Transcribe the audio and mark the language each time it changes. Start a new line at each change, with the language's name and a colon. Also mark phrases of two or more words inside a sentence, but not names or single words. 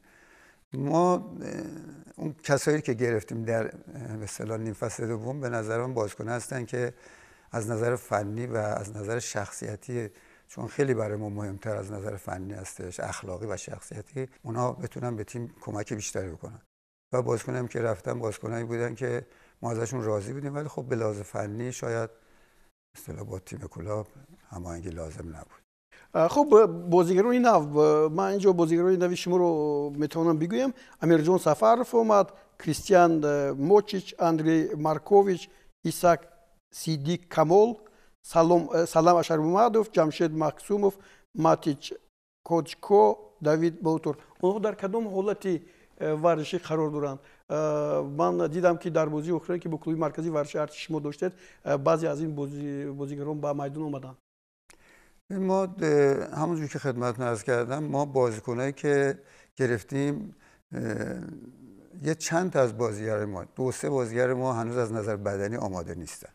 Persian: ما اون کسایی که گرفتیم در به اصطلاح نیم فصل دوم به نظر من بازیکن هستن که از نظر فنی و از نظر شخصیتی، چون خیلی برای ما مهمتر از نظر فنی هستش، اخلاقی و شخصیتی، اونا بتونن به تیم کمک بیشتری بکنن و بازیکنایی که رفتن بازیکنایی بودن که ما ازشون راضی بودیم، ولی خب به لحاظ فنی شاید اصطلاح با تیم کلاب هماهنگی لازم نبود. خب بازیگران نو، من اینجا بازیگران نوی شما رو میتونم بگویم. امیرجان سفرов اومد، کریستیان موچیچ، اندری مارکوویچ، ایساک سیدیک камол، салам ашармумадов، جمشید مقسومов، матич کوچکو، давид بوتور. اونها در کدام حالتی ورزشی قرار دارند؟ من دیدم که در بازی اخیری که با کلوب مرکزی ورزشی ارتش شما داشتید بعضی از این بازیگران به میدان اومدن. ما همونجوری که خدمتتون عرض کردم، ما بازیکنایی که گرفتیم یه چند تا از بازیگر ما، 2-3 بازیگر ما هنوز از نظر بدنی آماده نیستن.